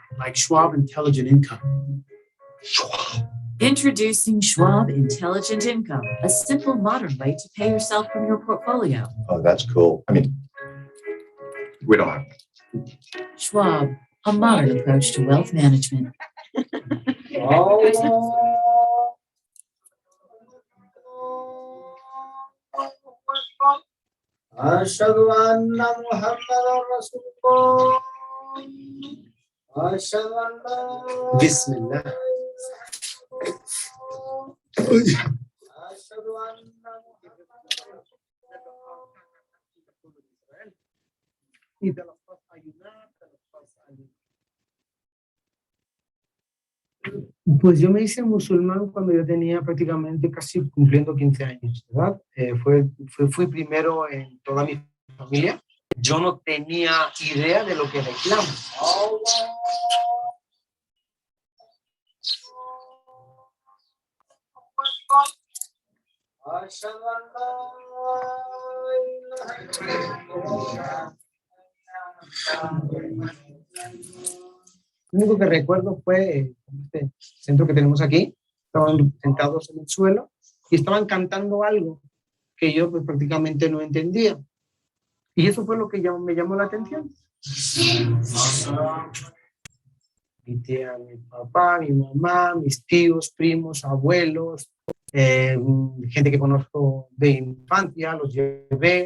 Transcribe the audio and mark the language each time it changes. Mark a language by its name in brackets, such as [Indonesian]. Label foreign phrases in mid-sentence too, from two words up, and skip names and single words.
[English] like Schwab Intelligent Income. Schwab. Introducing Schwab Intelligent Income, a simple, modern way to pay yourself from your portfolio. Oh, that's cool. I mean, we don't have. Schwab, a modern approach to wealth management. [Arabic] أشهد أن محمدا رسول الله أشهد أن لا بسم الله. أشهد أن [Spanish] Y te los vas a ayudar, te los vas a ayudar. Pues yo me hice musulmán cuando yo tenía prácticamente casi cumpliendo 15 años, ¿verdad? Fui primero en toda mi familia. Yo no tenía idea de lo que era Islam. [Arabic] أشهد أن لا إله إلا [Spanish] Lo único que recuerdo fue este centro que tenemos aquí. Estaban sentados en el suelo y estaban cantando algo que yo pues prácticamente no entendía. Y eso fue lo que me llamó la atención. Invité a mi papá, mi mamá, mis tíos, primos, abuelos, gente que conozco de infancia, los llevé.